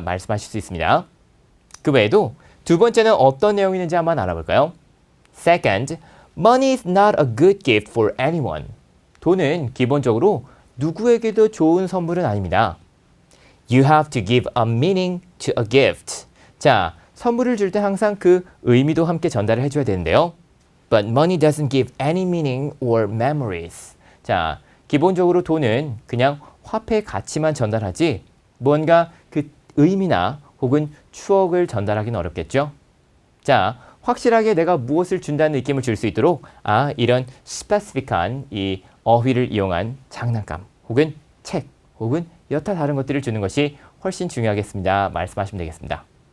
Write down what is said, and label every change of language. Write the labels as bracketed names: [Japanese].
[Korean] 말씀하실 수 있습니다. 그 외에도 두 번째는 어떤 내용이 있는지 한번 알아볼까요? [English] Second, money is not a good gift for anyone. [Korean] 돈은 기본적으로 누구에게도 좋은 선물은 아닙니다. [English] You have to give a meaning to a gift. [Korean] 자, 선물을 줄 때 항상 그 의미도 함께 전달을 해줘야 되는데요. [English] But money doesn't give any meaning or memories. [Korean] 자, 기본적으로 돈은 그냥 화폐 가치만 전달하지 뭔가 그 의미나 혹은 추억을 전달하기는 어렵겠죠. 자, 확실하게 내가 무엇을 준다는 느낌을 줄 수 있도록 이런 스페시픽한 이 어휘를 이용한 장난감 혹은 책 혹은 여타 다른 것들을 주는 것이 훨씬 중요하겠습니다. 말씀하시면 되겠습니다.